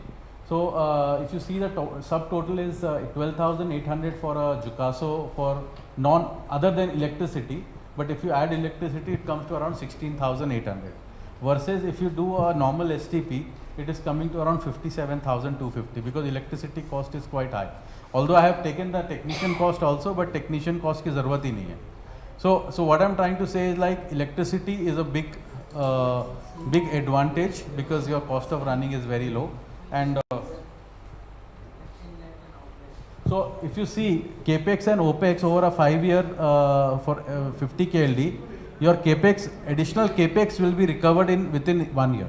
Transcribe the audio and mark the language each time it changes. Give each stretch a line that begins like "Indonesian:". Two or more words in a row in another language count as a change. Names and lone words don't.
English: So if you see, the subtotal is 12,800 for a Jukaso for other than electricity, but if you add electricity, it comes to around 16,800. Versus if you do a normal STP, it is coming to around 57,250, because electricity cost is quite high. Although I have taken the technician cost also, but technician cost
Hindi: की ज़रूरत ही नहीं है.
English: So what I am trying to say is, like, electricity is a big advantage, because your cost of running is very low. And so if you see capex and opex over a 5-year for 50 KLD, your capex, additional capex will be recovered within 1 year.